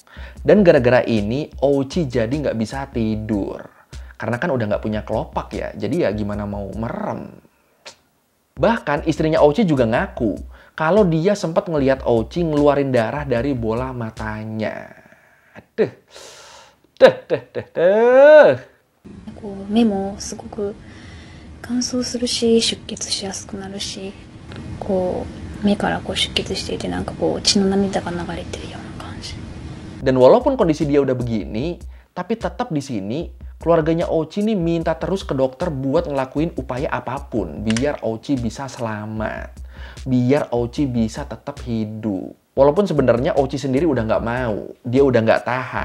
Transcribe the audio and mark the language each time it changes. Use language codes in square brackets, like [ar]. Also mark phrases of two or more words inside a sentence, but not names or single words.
[id] Dan gara-gara ini Ouchi jadi nggak bisa tidur. Karena kan udah nggak punya kelopak ya, jadi ya gimana mau merem. Bahkan istrinya Ouchi juga ngaku kalau dia sempat ngelihat Ouchi ngeluarin darah dari bola matanya. [ja] こう目もすごく乾燥するし出血しやすくなるし、こう目からこう出血していてなんかこう血の涙が流れてるような感じ。 [id] Dan walaupun kondisi dia udah begini, tapi tetap di sini keluarganya Ochi nih minta terus ke dokter buat ngelakuin upaya apapun biar Ochi bisa selamat, biar Ochi bisa tetap hidup. Walaupun sebenarnya Ochi sendiri udah nggak mau, dia udah nggak tahan.